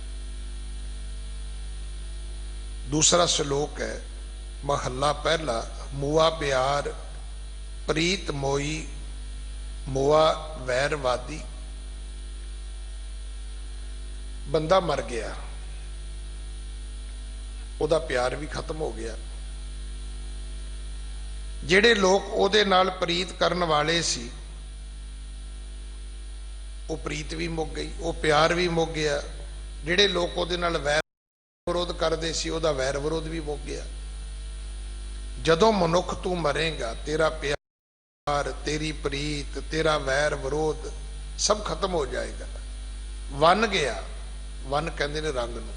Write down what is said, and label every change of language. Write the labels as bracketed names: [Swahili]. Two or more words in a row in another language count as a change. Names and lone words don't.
[Punjabi] ਦੂਸਰਾ ਸ਼ਲੋਕ ਹੈ ਮਹਲਾ ਪਹਿਲਾ, ਮੁਆ ਪਿਆਰ ਪ੍ਰੀਤ ਮੋਈ, ਮੁਆ ਵੈਰਵਾਦੀ। ਬੰਦਾ ਮਰ ਗਿਆ, ਉਹਦਾ ਪਿਆਰ ਭੀ ਖ਼ਤਮ ਹੋ ਗਿਆ, ਜਿਹੜੇ लोग ਉਹਦੇ ਨਾਲ ਪ੍ਰੀਤ ਕਰਨ ਵਾਲੇ ਸੀ ਉਹ ਪ੍ਰੀਤ ਭੀ ਮੁੱਕ ਗਈ, ਉਹ ਪਿਆਰ ਭੀ ਮੁੱਕ ਗਿਆ। ਜਿਹੜੇ लोग ਉਹਦੇ ਨਾਲ ਵੈਰ ਵਿਰੋਧ ਕਰਤੇ ਸੀ ਉਹਦਾ ਵੈਰ ਵਿਰੋਧ ਭੀ ਮੁੱਕ ਗਿਆ। ਜਦੋਂ ਮਨੁੱਖ ਤੂੰ ਮਰੇਗਾ ਤੇਰਾ ਪਿਆਰ, ਤੇਰੀ ਪ੍ਰੀਤ, ਤੇਰਾ ਵੈਰ ਵਿਰੋਧ ਸਭ ਖ਼ਤਮ ਹੋ ਜਾਏਗਾ। ਵਨ ਗਿਆ, ਵਨ ਕਹਿਤੇ ਨੇ ਰੰਗ ਨੂੰ।